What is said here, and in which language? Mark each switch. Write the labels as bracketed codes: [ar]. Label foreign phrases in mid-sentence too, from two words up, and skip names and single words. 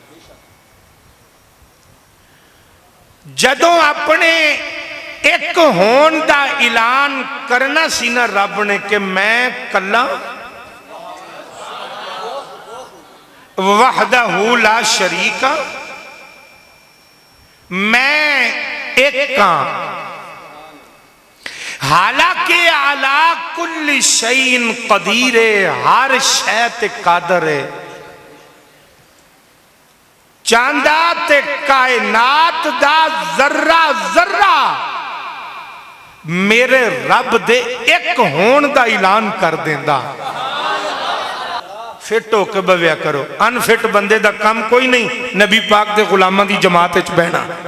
[pa] جدوں اپنے اک ہون دا اعلان کرنا سی نا رب نے کہ میں کلا [ar] وحده لا شريك, [pa] میں اک ہاں، حالانکہ [ar] على كل شيء قدير [pa] ہے، ہر شے تے قادر ہے. چاہندا تے کائنات دا ذرہ ذرہ میرے رب دے اک ہونے کا اعلان کر دیندا. فٹ ہو کے بہیا کرو، ان فٹ بندے کا کم کوئی نہیں نبی پاک دے غلاماں دی جماعت وچ بہنا.